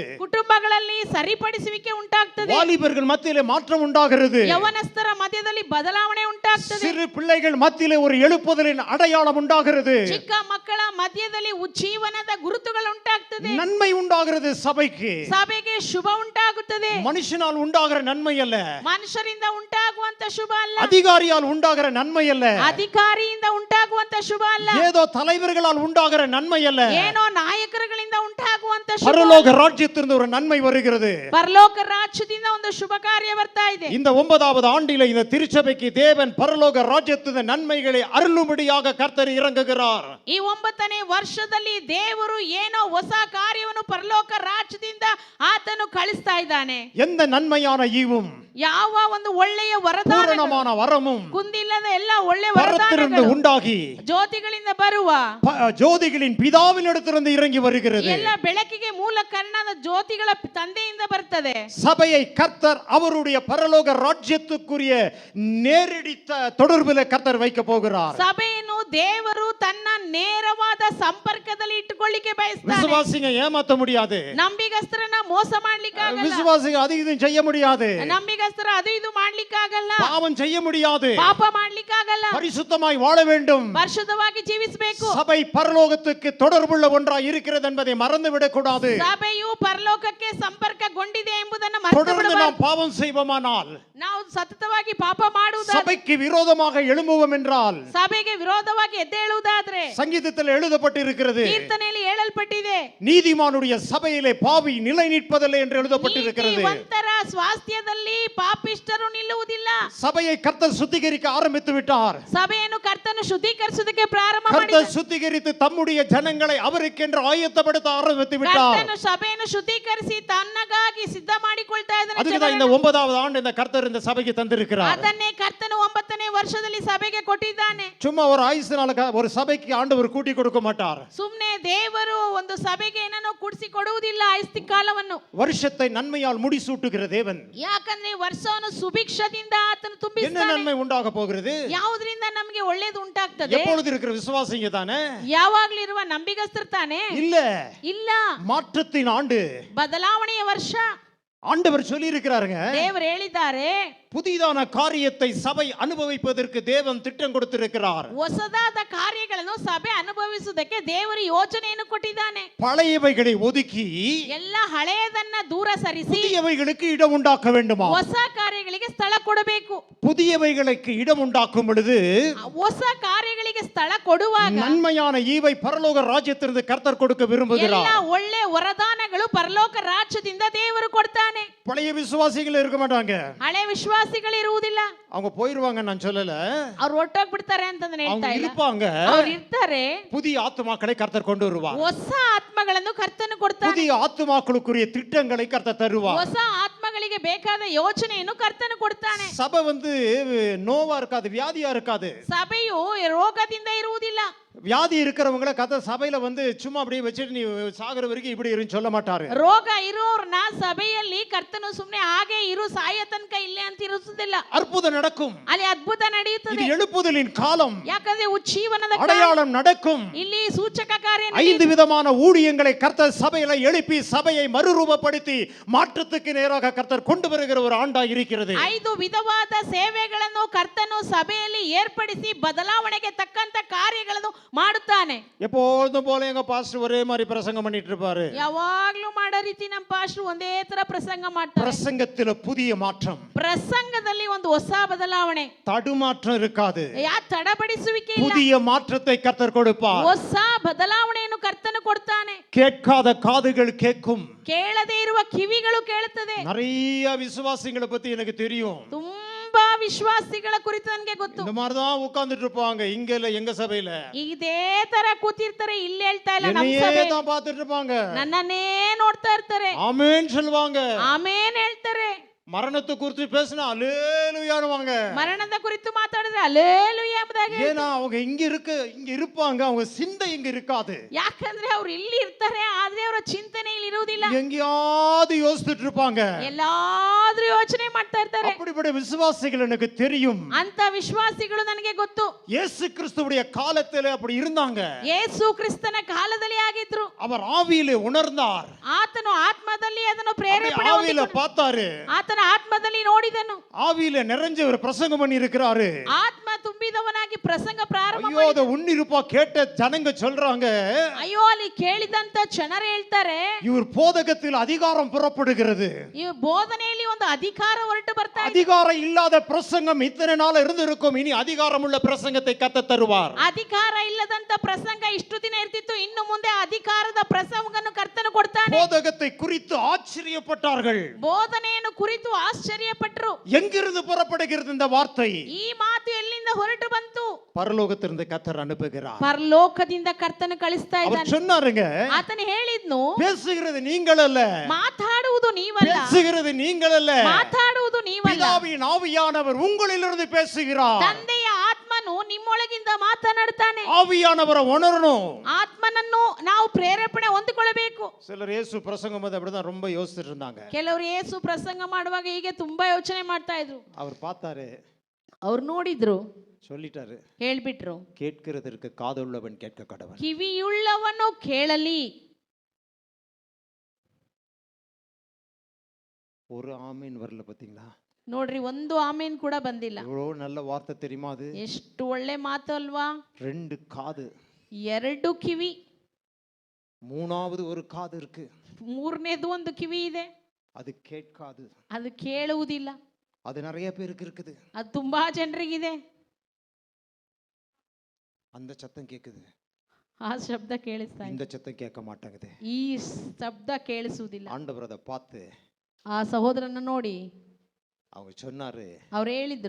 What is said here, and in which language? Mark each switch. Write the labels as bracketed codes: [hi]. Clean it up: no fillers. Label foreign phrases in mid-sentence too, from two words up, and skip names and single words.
[kn] ಕುಟುಂಬಗಳಲ್ಲಿ ಸರಿಪಡಿಸುವಿಕೆ ಉಂಟಾಗ್ತದೆ. [ta] வாலிபர்கள் மத்தியிலே மாற்றம் உண்டாகிறது. [kn] ಯವನಸ್ಥರ ಮಧ್ಯದಲ್ಲಿ ಬದಲಾವಣೆ ಉಂಟಾಗ್ತದೆ. [ta] சிறு பிள்ளைகள் மத்தியிலே ஒரு எழுப்புதலின் அடையாளம் உண்டாகிறது. [kn] ಚಿಕ್ಕ ಮಕ್ಕಳ ಮಧ್ಯದಲ್ಲಿ ಉಜ್ಜೀವನದ ಗುರುತುಗಳು ಉಂಟಾಗ್ತದೆ. [ta] நன்மை உண்டாகிறது சபைக்கு. [kn] ಸಭೆಗೆ ಶುಭ ಉಂಟಾಗುತ್ತದೆ. [ta] மனுஷனால் உண்டாகிற நன்மை அல்ல. [kn] ಮನುಷ್ಯರಿಂದ ಉಂಟಾಗುವಂತ ಶುಭ ಅಲ್ಲ. [ta] அதிகாரியால் உண்டாகிற நன்மை அல்ல. [kn] ಅಧಿಕಾರಿಯಿಂದ ಉಂಟಾಗುವಂತ ಶುಭ ಅಲ್ಲ. [ta] ஏதோ தலைவர்களால் உண்டாகிற நன்மை அல்ல. [kn] ಏನೋ ನಾಯಕರುಗಳಿಂದ ಉಂಟಾಗುವಂತ ಶುಭ. [ta] பரலோக ராஜ்யத்திலிருந்து ஒரு நன்மை வருகிறது. [kn] ಪರಲೋಕ ರಾಜ್ಯದಿಂದ ಒಂದು ಶುಭ ಕಾರ್ಯ ಬರ್ತಾ ಇದೆ. [ta] இந்த 9வது ஆண்டிலே இந்த திருச்சபைக்கு தேவன் பரலோக ராஜ்யத்தின் நன்மைகளை அருளும்படியாக கர்த்தர் இறங்குகிறார். [kn] ಈ 9ನೇ ವರ್ಷದಲ್ಲಿ ದೇವರು ಏನೋ ಹೊಸ ಕಾರ್ಯವನ್ನು ಪರಲೋಕ ರಾಜ್ಯದಿಂದ ಆತನು ಕಳಿಸ್ತಾ ಇದ್ದಾನೆ. [ta] எந்த நன்மையான ஈவும் [kn] ಯಾವ ಒಂದು ಒಳ್ಳೆಯ ವರದಾನ [ta] பூரணமான வரமும் [kn] ಕುಂದಿಲ್ಲದ ಎಲ್ಲ ಒಳ್ಳೆಯ [ta] பரத்திலிருந்து [kn] ವರದಾನಗಳು [ta] உண்டாகி [kn] ಜ್ಯೋತಿಗಳಿಂದ ಬರುವ [ta] ஜோதிகளின் பிதாவினிடத்திலிருந்து இறங்கி வருகிறது. [kn] ಎಲ್ಲ ಬೆಳಕಿಗೆ ಮೂಲ ಕಾರಣದ ಜ್ಯೋತಿಗಳ ತಂದೆಯಿಂದ ಬರ್ತದೆ. [ta] சபையை கர்த்தர் அவருடைய பரலோக ராஜ்யத்துக்குரிய நேரடி தொடர்பில் கர்த்தர் வைக்க போகிறார். [kn] ಸಭೆಯನ್ನು ದೇವರು ತನ್ನ ನೇರವಾದ ಸಂಪರ್ಕದಲ್ಲಿ ಇಟ್ಟುಕೊಳ್ಳಿಕ್ಕೆ ಬಯಸ್ತಾನೆ. [ta] விசுவாசிங்க ஏமாத்த முடியாது. [kn] ನಂಬಿಗಸ್ತರನ್ನ ಮೋಸ ಮಾಡ್ಲಿಕ್ಕಾಗಲ್ಲ. [ta] விசுவாசிங்க அது இதுவும் செய்ய முடியாது. [kn] ನಂಬಿಗಸ್ತರ ಅದು ಇದು ಮಾಡ್ಲಿಕ್ಕಾಗಲ್ಲ. [ta] பாவம் செய்ய முடியாது. [kn] ಪಾಪ ಮಾಡ್ಲಿಕ್ಕಾಗಲ್ಲ. [ta] பரிசுத்தமாய் வாழ வேண்டும். [kn] ಪರಿಶುದ್ಧವಾಗಿ ಜೀವಿಸಬೇಕು. [ta] சபை பரலோகத்துக்கு தொடர்புள்ள ஒன்றாய் இருக்கிறது என்பதை மறந்து விடக்கூடாது. [kn] ಸಭೆಯು ಪರಲೋಕಕ್ಕೆ ಸಂಪರ್ಕಗೊಂಡಿದೆ ಎಂಬುದನ್ನು [ta] தொடர்ந்து [kn] ಮರೆತುಬಿಡಬಾರದು. [ta] நாம் பாவம் செய்வோமானால் [kn] ನಾವು ಸತತವಾಗಿ ಪಾಪ ಮಾಡುವುದಾದರೆ, [ta] சபைக்கு விரோதமாக எழும்புவோம் என்றால் [kn] ಸಭೆಗೆ ವಿರೋಧವಾಗಿ ಎದ್ದೇಳುವುದಾದ್ರೆ, [ta] சங்கீதத்தில் எழுதப்பட்டிருக்கிறது, [kn] ಕೀರ್ತನೆಯಲ್ಲಿ ಹೇಳಲ್ಪಟ್ಟಿದೆ, [ta] நீதிமானுடைய சபையிலே பாவி நிலை நிற்பதில்லை என்று எழுதப்பட்டிருக்கிறது. [kn] ನೀತಿವಂತರ ಸ್ವಾಸ್ಥ್ಯದಲ್ಲಿ ಪಾಪಿಷ್ಠರು ನಿಲ್ಲುವುದಿಲ್ಲ. [ta] சபையை கர்த்தர் சுத்திகரிக்க ஆரம்பித்து விட்டார். [kn] ಸಭೆಯನ್ನು ಕರ್ತನು ಶುದ್ಧೀಕರಿಸುವುದಕ್ಕೆ ಪ್ರಾರಂಭ [ta] கர்த்தர் [kn] ಮಾಡಿದ. [ta] சுத்திகரித்து தம்முடைய ஜனங்களை அவருக்கென்று ஆயத்தப்படுத்த ஆரம்பித்து விட்டார். [kn] ಕರ್ತನು ಸಭೆಯನ್ನು ಶುದ್ಧೀಕರಿಸಿ ತನ್ನಗಾಗಿ ಸಿದ್ಧ ಮಾಡಿಕೊಳ್ತಾ [ta] அதுக்கு தான் இந்த [kn] ಇದ್ದಾನೆ. [ta] 9வது ஆண்டு இந்த கர்த்தர் இந்த சபைக்கு தந்திருக்கிறார். [kn] ಅದನ್ನೇ ಕರ್ತನು 9ನೇ ವರ್ಷದಲ್ಲಿ ಸಭೆಗೆ ಕೊಟ್ಟಿದ್ದಾನೆ. [ta] சும்மா ஒரு ஆயுசு நாளுக்கு ஒரு சபைக்கு ஆண்டவர் கூட்டி கொடுக்க மாட்டார். [kn] ಸುಮ್ಮನೆ ದೇವರು ಒಂದು ಸಭೆಗೆ ಏನನ್ನೋ ಕೂಡಿಸಿ ಕೊಡುವುದಿಲ್ಲ ಐಸ್ತಿ ಕಾಲವನ್ನು. [ta] வருஷத்தை நன்மையால் முடிசூட்டுகிற தேவன். [kn] ಯಾಕಂದ್ರೆ ವರ್ಷವನ್ನು ಸುಭಿಕ್ಷದಿಂದ ಆತನು [ta] என்ன [kn] ತುಂಬಿಸ್ತಾನೆ. [ta] நன்மை உண்டாக போகிறது? [kn] ಯಾವುದರಿಂದ ನಮಗೆ ಒಳ್ಳೇದು ಉಂಟಾಗ್ತದೆ? [ta] எப்பொழுது இருக்கிற விசுவாசிங்க தானே? [kn] ಯಾವಾಗ್ಲೂ ಇರುವ ನಂಬಿಗಸ್ತರು ತಾನೆ? [ta] இல்ல, [kn] ಇಲ್ಲ, [ta] மாற்றத்தின் ஆண்டு. [kn] ಬದಲಾವಣೆಯ ವರ್ಷ. [ta] ஆண்டவர் சொல்லி இருக்கிறாருங்க, [kn] ದೇವರು ಹೇಳಿದ್ದಾರೆ, [ta] புதிதான காரியத்தை சபை அனுபவிப்பதற்கு தேவன் திட்டம் கொடுத்திருக்கிறார். [kn] ಹೊಸದಾದ ಕಾರ್ಯಗಳನ್ನು ಸಭೆ ಅನುಭವಿಸುವುದಕ್ಕೆ ದೇವರು ಯೋಜನೆಯನ್ನು ಕೊಟ್ಟಿದ್ದಾನೆ. [ta] பழையவைகளை ஒதுக்கி [kn] ಎಲ್ಲ ಹಳೆಯದನ್ನ ದೂರ ಸರಿಸಿ [ta] புதியவைகளுக்கு இடம் உண்டாக்க வேண்டுமா? [kn] ಹೊಸ ಕಾರ್ಯಗಳಿಗೆ ಸ್ಥಳ ಕೊಡಬೇಕು. [ta] புதியவைகளுக்கு இடம் உண்டாக்கும் பொழுது [kn] ಹೊಸ ಕಾರ್ಯಗಳಿಗೆ ಸ್ಥಳ ಕೊಡುವಾಗ [ta] நன்மையான ஈவை பரலோக ராஜ்யத்திலிருந்து கர்த்தர் கொடுக்க [kn] ಎಲ್ಲ [ta] விரும்புகிறார். [kn] ಒಳ್ಳೆ ವರದಾನಗಳು ಪರಲೋಕ ರಾಜ್ಯದಿಂದ ದೇವರು ಕೊಡ್ತಾನೆ. [ta] பழைய விசுவாசிகள் இருக்க மாட்டாங்க, [kn] ಹಳೆ ವಿಶ್ವಾಸಿಗಳು ಇರುವುದಿಲ್ಲ. [ta] அவங்க போயிருவாங்க. நான் சொல்லல, [kn] ಅವ್ರು ಹೊರಟೋಗ್ಬಿಡ್ತಾರೆ ಅಂತ ನಾನು [ta] அவங்க [kn] ಹೇಳ್ತಾ ಇಲ್ಲ. [ta] இருப்பாங்க. [kn] ಅವ್ರು ಇರ್ತಾರೆ. [ta] புதிய ஆத்துமாக்களை கர்த்தர் கொண்டு வருவார். [kn] ಹೊಸ ಆತ್ಮಗಳನ್ನು ಕರ್ತನು ಕೊಡ್ತಾನೆ. [ta] புதிய ஆத்துமாக்களுக்குரிய திட்டங்களை கர்த்தர் தருவார். [kn] ಹೊಸ ಆತ್ಮಗಳಿಗೆ ಬೇಕಾದ ಯೋಜನೆಯನ್ನು ಕರ್ತನು ಕೊಡ್ತಾನೆ. [ta] சபை நோவா இருக்காது, வியாதியா இருக்காது. [kn] ಸಭೆಯು ರೋಗದಿಂದ ಇರುವುದಿಲ್ಲ. [ta] வியாதி இருக்கிறவங்கள கர்த்தர் சபையில சும்மா அப்படியே வச்சுட்டு நீ சாகுற வரைக்கும் இப்படி இருன்னு சொல்ல மாட்டாரு. [kn] ರೋಗ ಇರೋರ್ನ ಸಭೆಯಲ್ಲಿ ಕರ್ತನು ಸುಮ್ಮನೆ ಹಾಗೆ ಇರು ಸಾಯ ತನಕ ಇಲ್ಲೇ ಅಂತ ಇರಿಸುವುದಿಲ್ಲ. [ta] அற்புதம் நடக்கும். [kn] ಅಲ್ಲಿ ಅದ್ಭುತ ನಡೆಯುತ್ತದೆ. [ta] இது எழுப்புதலின் காலம். [kn] ಯಾಕಂದ್ರೆ ಉಜ್ಜೀವನದ ಕಾಲ. [ta] அடையாளம் நடக்கும். [kn] ಇಲ್ಲಿ ಸೂಚಕ ಕಾರ್ಯ [ta] 5 விதமான ஊழியங்களை கர்த்தர் சபையில எழுப்பி சபையை மறுரூபப்படுத்தி மாற்றத்துக்கு நேராக கர்த்தர் கொண்டு வருகிற ஒரு ஆண்டா இருக்கிறது. [kn] 5 ವಿಧವಾದ ಸೇವೆಗಳನ್ನು ಕರ್ತನು ಸಭೆಯಲ್ಲಿ ಏರ್ಪಡಿಸಿ ಬದಲಾವಣೆಗೆ ತಕ್ಕಂತ ಕಾರ್ಯಗಳನ್ನು ಮಾಡುತ್ತಾನೆ. [ta] எப்போதும் போல எங்க பாஸ்டர் ஒரே மாதிரி பிரசங்கம் பண்ணிட்டு இருப்பாரு. [kn] ಯಾವಾಗ್ಲೂ ಮಾಡೋ ರೀತಿ ನಮ್ಮ ಪಾಸ್ಟರ್ ಒಂದೇ ತರ ಪ್ರಸಂಗ ಮಾಡ್ತಾರೆ. [ta] பிரசங்கத்துல புதிய மாற்றம், [kn] ಪ್ರಸಂಗದಲ್ಲಿ ಒಂದು ಹೊಸ ಬದಲಾವಣೆ, [ta] தடுமாற்றம் இருக்காது. [kn] ತಡಬಡಿಸುವಿಕೆ ಇಲ್ಲ. [ta] புதிய மாற்றத்தை கர்த்தர் கொடுப்பார். [kn] ಹೊಸ ಬದಲಾವಣೆಯನ್ನು ಕರ್ತನು ಕೊಡ್ತಾನೆ. [ta] கேட்காத காதுகள் கேட்கும். [kn] ಕೇಳದೇ ಇರುವ ಕಿವಿಗಳು ಕೇಳುತ್ತದೆ. [ta] நிறைய விசுவாசிகளை பத்தி எனக்கு தெரியும். [kn] ತುಂಬಾ ವಿಶ್ವಾಸಿಗಳ ಕುರಿತು ನನಗೆ ಗೊತ್ತು. [ta] இந்த மாதிரி தான் உட்கார்ந்துட்டு இருப்பாங்க. இங்க இல்ல, எங்க சபையில [kn] ಇದೇ ತರ ಕೂತಿರ್ತಾರೆ. ಇಲ್ಲಿ ಹೇಳ್ತಾ ಇಲ್ಲ, ನಮ್ಮ [ta] என்னையே [kn] ಸಭೆ [ta] தான் பார்த்துட்டு இருப்பாங்க. [kn] ನನ್ನನ್ನೇ ನೋಡ್ತಾ ಇರ್ತಾರೆ. [ta] ஆமென் சொல்வாங்க. [kn] ಆಮೇನ್ ಹೇಳ್ತಾರೆ. [ta] மரணத்தை குறித்து பேசினா அல்லேலூயானுவாங்க. [kn] ಮರಣದ ಕುರಿತು ಮಾತಾಡಿದ್ರೆ ಅಲ್ಲೇಲೂಯಾ ಎಂಬುದಾಗಿ. [ta] ஏன்னா அவங்க இங்க இருப்பாங்க, அவங்க சிந்தை இங்க இருக்காது. [kn] ಯಾಕಂದ್ರೆ ಅವ್ರು ಇಲ್ಲಿ ಇರ್ತಾರೆ, ಆದ್ರೆ ಅವರ ಚಿಂತನೆ ಇಲ್ಲಿ ಇರುವುದಿಲ್ಲ. [ta] எங்கேயாவது யோசிச்சுட்டு இருப்பாங்க. [kn] ಎಲ್ಲಾದ್ರೂ ಯೋಚನೆ ಮಾಡ್ತಾ ಇರ್ತಾರೆ. [ta] அப்படிப்பட்ட விசுவாசிகள் எனக்கு தெரியும். [kn] ಅಂತ ವಿಶ್ವಾಸಿಗಳು ನನಗೆ ಗೊತ್ತು. [ta] இயேசு கிறிஸ்துவுடைய காலத்திலே அப்படி இருந்தாங்க. [kn] ಯೇಸು ಕ್ರಿಸ್ತನ ಕಾಲದಲ್ಲಿ ಆಗಿದ್ರು. [ta] அவர் ஆவியிலே உணர்ந்தார். [kn] ಆತನು ಆತ್ಮದಲ್ಲಿ ಅದನ್ನು ಪ್ರೇರೇಪಣೆ [ta] ஆவியில பார்த்தாரு. [kn] ಆತನ ಆತ್ಮದಲ್ಲಿ ನೋಡಿದನು. [ta] ஆவியில நிறைஞ்ச ஒரு பிரசங்கம் பண்ணி இருக்கிறாரு. [kn] ಆತ್ಮ ತುಂಬಿದವನಾಗಿ ಪ್ರಸಂಗ ಪ್ರಾರಂಭ [ta] ஐயோ, அத உன்னிருப்பா கேட்ட ஜனங்க சொல்றாங்க, [kn] ಅಯ್ಯೋ ಅಲ್ಲಿ ಕೇಳಿದಂತ ಜನರು ಹೇಳ್ತಾರೆ, [ta] இவர் போதகத்தில் அதிகாரம் புறப்படுகிறது. [kn] ಈ ಬೋಧನೆಯಲ್ಲಿ ಒಂದು ಅಧಿಕಾರ ಹೊರಟು ಬರ್ತಾ ಇದೆ. [ta] அதிகாரம் இல்லாத பிரசங்கம் இத்தனை நாள் இருந்திருக்கும், இனி அதிகாரம் உள்ள பிரசங்கத்தை கர்த்தர் தருவார். [kn] ಅಧಿಕಾರ ಇಲ್ಲದಂತ ಪ್ರಸಂಗ ಇಷ್ಟು ದಿನ ಇರ್ತಿತ್ತು, ಇನ್ನು ಮುಂದೆ ಅಧಿಕಾರದ ಪ್ರಸಂಗವನ್ನು ಕರ್ತನು ಕೊಡ್ತಾನೆ. [ta] போதகத்தை குறித்து ஆச்சரியப்பட்டார்கள். [kn] ಬೋಧನೆಯನ್ನು ಕುರಿತು ಆಶ್ಚರ್ಯಪಟ್ಟರು. [ta] எங்கிருந்து புறப்படுகிறது இந்த வார்த்தை? [kn] ಈ ಮಾತು ಎಲ್ಲಿಂದ ಹೊರಟು ಬಂತು? [ta] பரலோகத்திலிருந்து கர்த்தர் அனுப்புகிறார். [kn] ಪರಲೋಕದಿಂದ ಕರ್ತನು ಕಳಿಸ್ತಾ [ta] அவர் [kn] ಇದ್ದಾನೆ. [ta] சொன்னாருங்க, [kn] ಆತನು ಹೇಳಿದ್ನು, [ta] பேசுகிறது நீங்கள் அல்ல, [kn] ಮಾತಾಡುವುದು ನೀವಲ್ಲ, [ta] பேசுகிறது நீங்கள் அல்ல, [kn] ಮಾತಾಡುವುದು ನೀವಲ್ಲ, [ta] பிதாவின் ஆவியானவர் உங்களிலிருந்து பேசுகிறார். [kn] ತಂದೆಯ ಆತ್ಮನು ನಿಮ್ಮೊಳಗಿಂದ ಮಾತನಾಡ್ತಾನೆ. [ta] ஆவியானவரை உணரணும். [kn] ಆತ್ಮನನ್ನು ನಾವು ಪ್ರೇರೇಪಣೆ ಹೊಂದಿಕೊಳ್ಳಬೇಕು. [ta] சிலர் இயேசு பிரசங்கம் போது அப்படிதான் ரொம்ப யோசிச்சுட்டு இருந்தாங்க. [kn] ಕೆಲವರು ಯೇಸು ಪ್ರಸಂಗ ಮಾಡುವಾಗ ಹೀಗೆ ತುಂಬಾ ಯೋಚನೆ ಮಾಡ್ತಾ ಇದ್ರು. [ta] அவர் பார்த்தாரு, [kn] ಅವ್ರು ನೋಡಿದ್ರು, [ta] சொல்லிட்டாரு, [kn] ಹೇಳ್ಬಿಟ್ರು, [ta] கேட்கிறதற்கு காதுள்ளவன் கேட்க கடவன். [kn] ಕಿವಿಯುಳ್ಳವನು ಕೇಳಲಿ. [ta] ஒரு ஆமீன் வரல பாத்தீங்களா? [kn] ನೋಡ್ರಿ, ಒಂದು ಆಮೇನ್ ಕೂಡ ಬಂದಿಲ್ಲ. [ta] எவ்வளவு நல்ல வார்த்தை தெரியுமா அது? [kn] ಎಷ್ಟು ಒಳ್ಳೆ ಮಾತು ಅಲ್ವಾ? [ta] 2 காது, [kn] 2 ಕಿವಿ, [ta] மூணாவது ஒரு காது இருக்கு, [kn] ಮೂರನೇದು ಒಂದು ಕಿವಿ ಇದೆ, [ta] அது கேட்காது. [kn] ಅದು ಕೇಳುವುದಿಲ್ಲ. [ta] அது நிறைய பேருக்கு இருக்குது. [kn] ಅದು ತುಂಬಾ ಜನರಿಗಿದೆ. [ta] அந்த சத்தம் கேக்குது, [kn] ಆ ಶಬ್ದ ಕೇಳಿಸ್ತಾ ಇದೆ, [ta] இந்த சத்தம் கேட்க மாட்டேங்குது. [kn] ಈ ಶಬ್ದ ಕೇಳಿಸುವುದಿಲ್ಲ. [ta] ஆண்டவர் அதை பார்த்து [kn] ಆ ಸಹೋದರನ ನೋಡಿ [ta] அவங்க சொன்னாரு, [kn] ಅವ್ರು ಹೇಳಿದ್ರು,